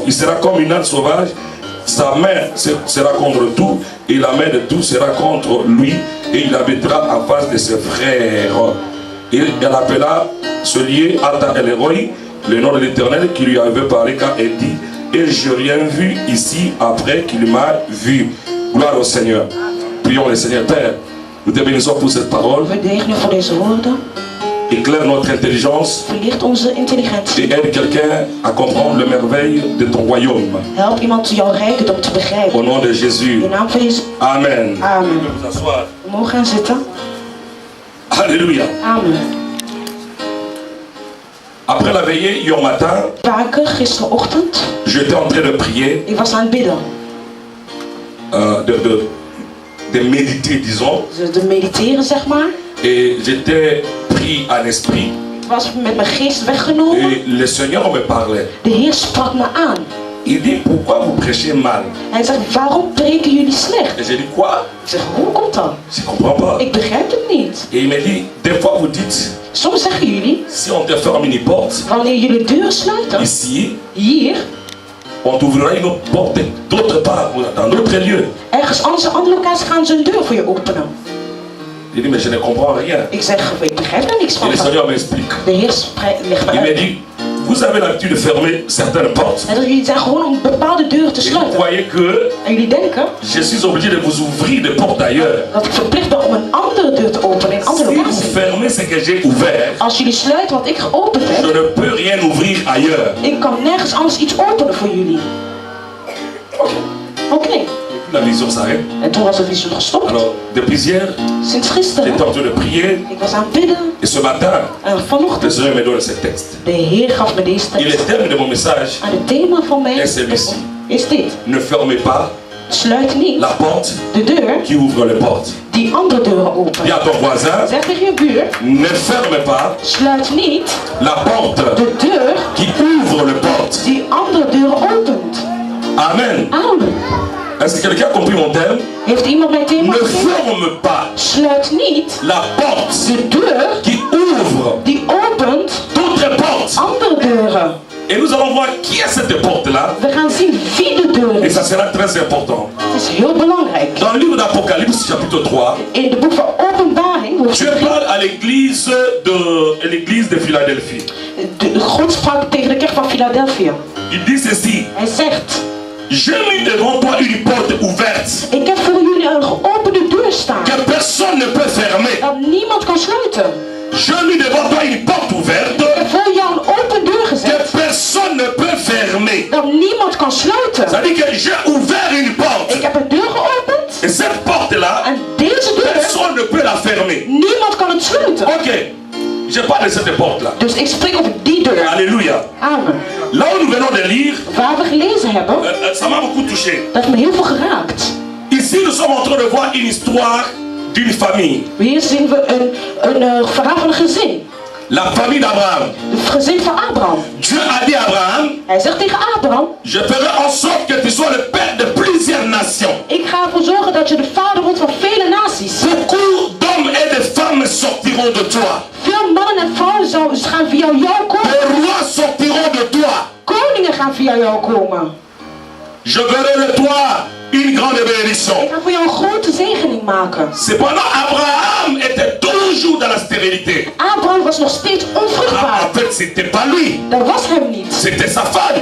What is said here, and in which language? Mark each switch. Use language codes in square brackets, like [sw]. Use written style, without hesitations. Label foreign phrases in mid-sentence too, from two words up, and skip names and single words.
[fr] Il sera comme une âne sauvage, sa main sera contre tout et la main de tout sera contre lui, et il habitera en face de ses frères. Et elle appela ce lieu Ata El Roi, le nom de l'Éternel qui lui avait parlé, car elle dit, et je n'ai rien vu ici après qu'il m'a vu. Gloire au Seigneur. Prions le Seigneur. Père, nous te bénissons pour cette parole. [nl] We zegenen voor deze woorden. [fr] Éclaire notre intelligence [nl] Verlicht onze intelligentie. [fr] et aide quelqu'un à comprendre le merveille de ton royaume. [nl] Help iemand jouw rijkdom te begrijpen. [fr] Au nom de Jésus. [nl] In de naam van Jezus. Amen. Amen. [fr] Vous asseoir. [nl] We mogen gaan zitten. [fr] Alléluia. Amen. Après la veillée, hier matin, [nl] Waken gisterochtend. [fr] j'étais en train de prier, [nl] Ik was aan het bidden. [fr] de méditer, disons, [nl] Dus te mediteren, zeg maar. [fr] et j'étais pris en esprit. [nl] Ik was met mijn geest weggenomen. [fr] Et le Seigneur me parlait. [nl] De Heer sprak me aan. [fr] Il dit, pourquoi vous prêchez mal? [nl] Hij zegt, waarom preken jullie slecht? [fr] Et j'ai dit, quoi? [nl] Ik zeg, hoe komt dat? [fr] Je ne comprends pas. [nl] Ik begrijp het niet. [fr] Et il me dit, des fois vous dites, [nl] Soms zeggen jullie, [fr] si on te ferme une porte, [nl] wanneer jullie deuren sluiten, [fr] ici, [nl] hier, [fr] on t'ouvrira une autre porte d'autre part, dans d'autres lieux. [nl] ergens anders, een andere locatie gaan ze een deur voor je openen. [fr] Il dit, mais je ne comprends rien. [nl] Ik zeg, ik begrijp er niks [fr] Et [nl] van. [fr] le Seigneur m'explique. [nl] De Heer legt me [fr] Il me [nl] uit. [fr] dit, vous avez l'habitude de fermer certaines portes. [nl] En dat jullie zijn gewoon om bepaalde deuren te [fr] Et vous [nl] sluiten. [fr] voyez que [nl] En jullie denken [fr] je suis obligé de vous ouvrir des portes ailleurs. [nl] dat ik verplicht ben om een andere deur te openen in een [fr] Si [nl] andere [fr] vous [nl] locatie. [fr] fermez ce que j'ai ouvert, [nl] Als jullie sluiten wat ik geopend [fr] je [nl] heb, [fr] ne peux rien ouvrir ailleurs. [nl] ik kan nergens anders iets openen voor jullie. Oké. [fr] La vision s'arrête. [nl] En toen was de visie gestopt. [fr] Alors, depuis hier, [nl] Sinds gisteren. [fr] j'étais en train de prier. [nl] Ik was aan het bidden. [fr] Et ce matin, [nl] En [fr] le [nl] vanochtend. [fr] Seigneur me donne ce texte. [nl] De Heer gaf me deze [fr] Et le [nl] tekst. [fr] terme de mon message [nl] En het thema van mij [fr] est celui-ci. [nl] is dit. [fr] Ne fermez pas [nl] Sluit niet [fr] la porte [nl] de deur [fr] qui ouvre les portes. [nl] die andere deuren [fr] Dis [nl] opent. [fr] à ton voisin, [nl] Zeg tegen je buur. [fr] ne ferme pas [nl] Sluit niet [fr] la porte [nl] de deur [fr] qui ouvre les portes. [nl] die andere deuren opent. [fr] Amen. [nl] Amen. [fr] Est-ce que quelqu'un a compris mon thème? [nl] Heeft iemand mijn thema [fr] Ne [nl] gezien? [fr] ferme pas [nl] Sluit niet [fr] la porte [nl] de deur [fr] qui ouvre [nl] die opent [fr] d'autres portes. [nl] andere deuren. [fr] Et nous allons voir qui est cette porte-là. [nl] We gaan zien wie de deur [fr] Et [nl] is. [fr] ça sera très important. [nl] Het is heel belangrijk. [fr] Dans le livre d'Apocalypse, chapitre 3, [nl] In het boek van Openbaring, [fr] Dieu parle à l'église de Philadelphie. [nl] God sprak tegen de kerk van Philadelphia. [fr] Il dit ceci: [nl] Hij zegt: [fr] j'ai mis devant toi une porte ouverte [nl] ik heb voor jullie een geopende deur staan. [fr] que personne ne peut fermer. [nl] Dat niemand kan sluiten. [fr] J'ai mis devant toi une porte ouverte [nl] Ik heb voor jou een open deur [fr] que [nl] gezet. [fr] personne ne peut fermer. [nl] Dat niemand kan sluiten. [fr] Ça veut dire que j'ai ouvert une porte. [nl] Ik heb een deur geopend. [fr] Et cette porte-là, [nl] En deze deur, [fr] personne ne peut la fermer. [nl] niemand kan het sluiten. [fr] Ok, je parle de cette porte-là. [nl] Dus ik spreek over die deur. [fr] Alléluia. [nl] Amen. [fr] Là où nous venons de lire, [nl] Waar we gelezen hebben, [fr] ça m'a beaucoup touché. [nl] dat heeft me heel veel geraakt. [fr] Ici, nous sommes en train de voir une histoire d'une famille. [nl] Hier zien we een verhaal van een gezin. [fr] La famille d'Abraham. [nl] Het gezin van Abraham. [fr] Dieu a dit à Abraham: [nl] Hij zegt tegen Abraham: [fr] je ferai en sorte que tu sois le père de plusieurs nations. [nl] ik ga ervoor zorgen dat je de vader wordt van vele naties. [fr] Beaucoup d'hommes et de femmes sortiront de toi. [nl] Veel mannen en vrouwen gaan via jou komen. [fr] Les rois sortiront de toi. [nl] Koningen gaan via jou komen. [fr] Je verrai de toi une grande bénédiction. [nl] Ik ga voor jou een grote zegening maken. [fr] Cependant, Abraham était toujours dans la stérilité. [nl] Abraham was nog steeds onvruchtbaar. [fr] En fait, c'était pas lui, [nl] Dat was hem niet. [fr] c'était sa femme.